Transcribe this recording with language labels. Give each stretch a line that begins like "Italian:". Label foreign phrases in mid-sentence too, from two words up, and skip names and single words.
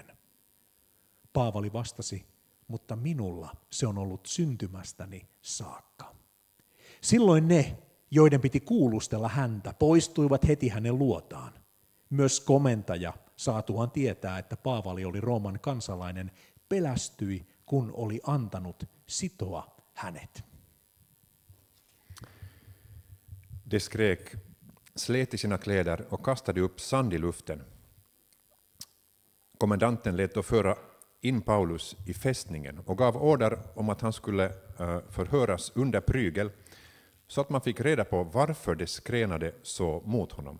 Finnish: Paavali vastasi: mutta minulla se on ollut syntymästäni saakka. Silloin ne, joiden piti kuulustella häntä, poistuivat heti hänen luotaan. Myös komentaja, saatuaan tietää, että Paavali oli Rooman kansalainen, pelästyi, kun oli antanut sitoa hänet.
Swedish: De skrek, slet i sina kläder och kastade upp sand i luften. Kommendanten lät då föra in Paulus i fästningen och gav order om att han skulle förhöras under prygel, så att man fick reda på varför det skrenade så mot honom.